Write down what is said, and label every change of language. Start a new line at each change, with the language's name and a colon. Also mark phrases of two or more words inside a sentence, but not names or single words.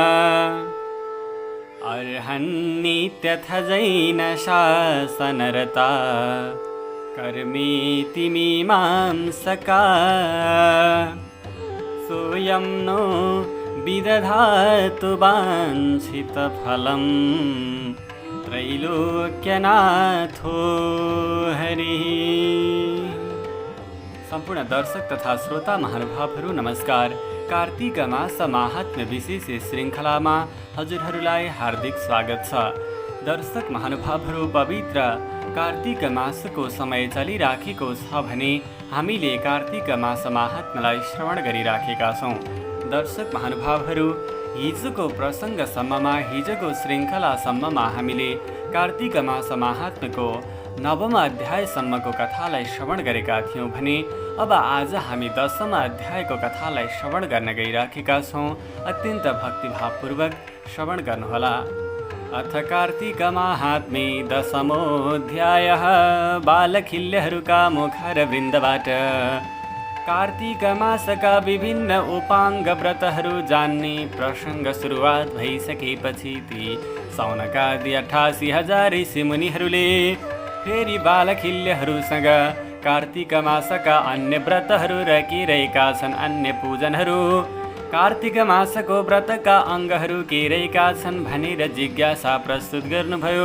Sanskrit: अर्हन्नित्यथ जैनशासनरता कर्मेति मीमांसकाः सोऽयं नो विदधातु वाञ्छितफलं त्रैलोक्यनाथो हरिः।
Nepali: सम्पूर्ण दर्शक तथा श्रोता महानुभावहरू नमस्कार। कार्तिक मास महात्म्य विशेष श्रृङ्खलामा हजुरहरूलाई हार्दिक स्वागत छ। दर्शक महानुभावहरू, पवित्र कार्तिक मासको समय चलिराखेको छ भने हामीले कार्तिक मास महात्म्यलाई श्रवण गरिराखेका छौँ। दर्शक महानुभावहरू, हिजोको प्रसङ्गसम्ममा, हिजोको श्रृङ्खलासम्ममा हामीले कार्तिक मास महात्म्यको नवम अध्यायसम्मको कथालाई श्रवण गरेका थियौँ भने अब आज हामी दशम अध्यायको कथालाई श्रवण गर्न गइराखेका छौँ। अत्यन्त भक्तिभावपूर्वक श्रवण गर्नुहोला।
Sanskrit: अथ कार्तिक महात्म्ये दशमोऽध्यायः।
Nepali: बालखिल्यहरूका मुखारवृन्दबाट कार्तिक मासका विभिन्न उपाङ्ग व्रतहरू जान्ने प्रसङ्ग सुरुवात भइसकेपछि ती सौनकादि 88,000 ऋषिमुनिहरूले फेरि बालखिल्यहरूसँग कार्तिक मासका अन्य व्रतहरू रहेका छन्, अन्य पूजनहरू, कार्तिक मासको व्रतका अङ्गहरू के रहेका छन् भनेर जिज्ञासा प्रस्तुत गर्नुभयो।